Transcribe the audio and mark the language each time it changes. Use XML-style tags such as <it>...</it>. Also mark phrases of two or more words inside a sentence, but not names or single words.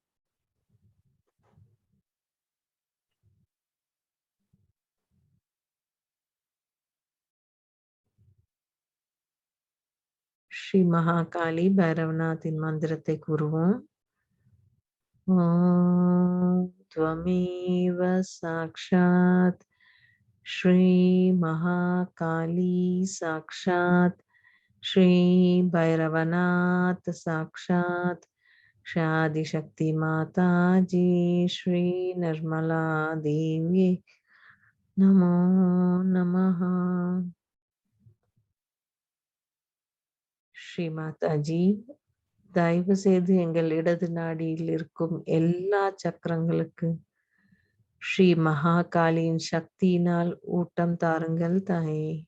<ta>ஸ்ரீ மகாகாளி பைரவநாத்தின் மந்திரத்தை கூறுவோம்.</ta> <sa>ஓம் त्वमेव साक्षात् श्री महाकाली साक्षात् श्री भैरवनाथ साक्षात् श्री आदिशक्ति माता जी श्री निर्मला देवी नमो नमः.</sa> <ta>ஸ்ரீ மாதாஜி தயவு செய்து எங்கள் இடது நாடியில் இருக்கும் எல்லா சக்கரங்களுக்கு ஸ்ரீ மகாகாளியின் சக்தியினால் ஊட்டம் தாருங்கள் தாயே.</ta>